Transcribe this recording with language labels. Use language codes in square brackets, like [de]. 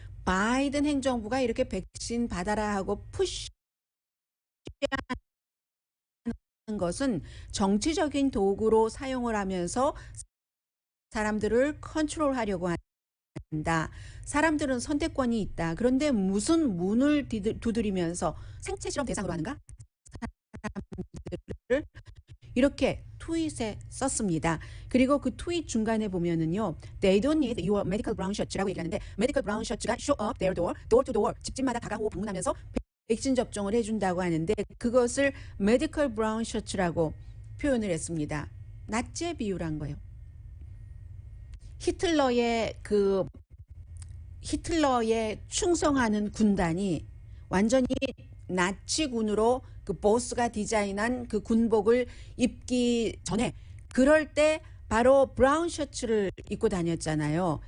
[ko] 바이든 행정부가 이렇게 백신 받아라 하고 푸시하는 것은 정치적인 도구로 사용을 하면서 사람들을 컨트롤하려고 한다. 사람들은 선택권이 있다. 그런데 무슨 문을 두드리면서 생체 실험 대상으로 하는가? 사람들을 이렇게 트윗에 썼습니다. 그리고 그 트윗 중간에 보면은요, [en] they don't need your medical brown shirt [ko] 라고 얘기하는데 [en] medical brown shirt [ko] 가 [en] show up their door, door to door, [ko] 집집마다 다가오고 방문하면서 백신 접종을 해준다고 하는데 그것을 medical brown shirt라고 표현을 했습니다. 나치에 비유한 거예요. 히틀러에 충성하는 군단이 완전히 나치군으로 그 보스가 디자인한 그 군복을 입기 전에 그럴 때 바로 브라운 셔츠를 입고 다녔잖아요.